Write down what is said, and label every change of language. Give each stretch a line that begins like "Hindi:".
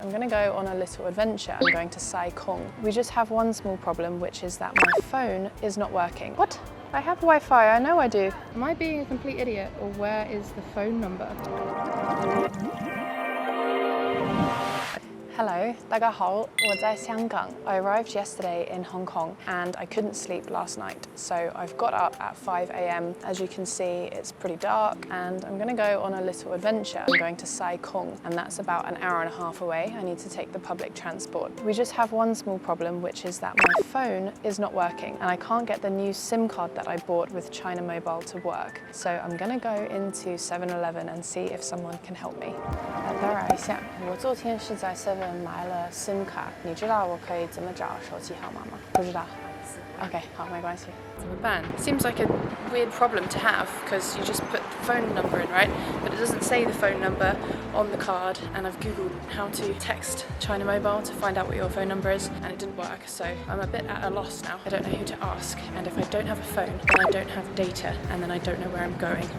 English: I'm going to go on a little adventure. I'm going to Sai Kung. We just have one small problem, which is that my phone is not working. What? I have Wi-Fi, I know I do. Am I being a complete idiot, or where is the phone number?
Chinese: Hello, 大家好，我在香港.
English: I arrived yesterday in Hong Kong and I couldn't sleep last night. So I've got up at 5 a.m. As you can see, it's pretty dark and I'm going to go on a little adventure. I'm going to Sai Kung and that's about an hour and a half away. I need to take the public transport. We just have one small problem, which is that my phone is not working and I can't get the new SIM card that I bought with China Mobile to work. So I'm going to go into 7-Eleven and see if someone can help me.
Chinese: 打扰一下，我昨天是在 7买了 SIM 卡，你知道我可以怎么找手机号码吗？不知道。Okay, 好，没关系。怎么办?
English: Seems like a weird problem to have because you just put the phone number in, right? But it doesn't say the phone number on the card, and I've googled how to text China Mobile to find out what your phone number is, and it didn't work. So I'm a bit at a loss now. I don't know who to ask, and if I don't have a phone, then I don't have data, and then I don't know where I'm going.